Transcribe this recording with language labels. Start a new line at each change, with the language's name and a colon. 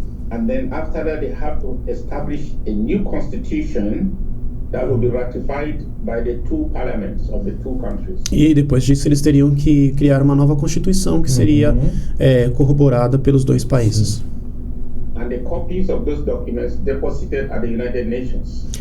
English: And then after that they have to establish a new constitution that will be ratified by the two parliaments of the two countries.
Portuguese: E depois disso eles teriam que criar uma nova constituição que seria corroborada pelos dois países.
English: And the copies of those documents deposited at the United Nations.